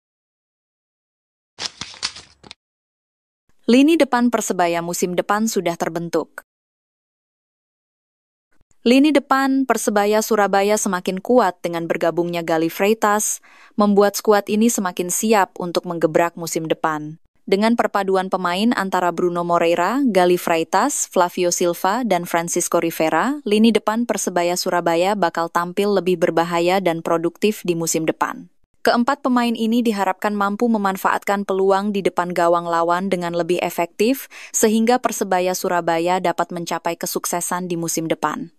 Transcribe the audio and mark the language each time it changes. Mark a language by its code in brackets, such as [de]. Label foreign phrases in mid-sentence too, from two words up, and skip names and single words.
[id] Lini depan Persebaya musim depan sudah terbentuk. Lini depan Persebaya Surabaya semakin kuat dengan bergabungnya Gali Freitas, membuat skuad ini semakin siap untuk menggebrak musim depan. Dengan perpaduan pemain antara Bruno Moreira, Gali Freitas, Flavio Silva, dan Francisco Rivera, lini depan Persebaya Surabaya bakal tampil lebih berbahaya dan produktif di musim depan. Keempat pemain ini diharapkan mampu memanfaatkan peluang di depan gawang lawan dengan lebih efektif, sehingga Persebaya Surabaya dapat mencapai kesuksesan di musim depan.